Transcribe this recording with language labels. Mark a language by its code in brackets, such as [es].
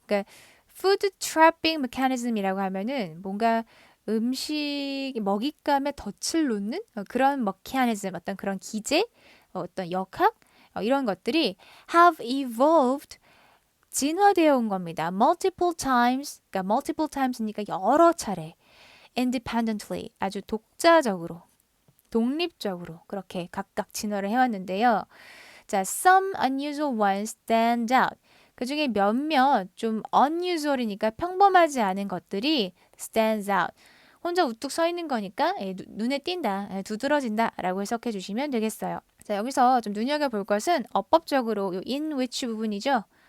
[ko] 그러니까 [en] food trapping mechanism [ko] 이라고 하면은 뭔가 음식 먹잇감에 덫을 놓는 그런 mechanism 어떤 그런 기제 어떤 역학 이런 것들이 [en] have evolved [ko] 진화되어 온 겁니다. [en] multiple times, [ko] 그러니까 multiple times니까 여러 차례, [en] independently, [ko] 아주 독자적으로, 독립적으로 그렇게 각각 진화를 해왔는데요. [en] 자, some unusual ones stand out. [ko] 그 중에 몇몇 좀 unusual이니까 평범하지 않은 것들이 [en] stands out. [ko] 혼자 우뚝 서 있는 거니까 눈에 띈다, 두드러진다 라고 해석해 주시면 되겠어요. 자, 여기서 좀 눈여겨볼 것은 어법적으로 요 in which 부분이죠.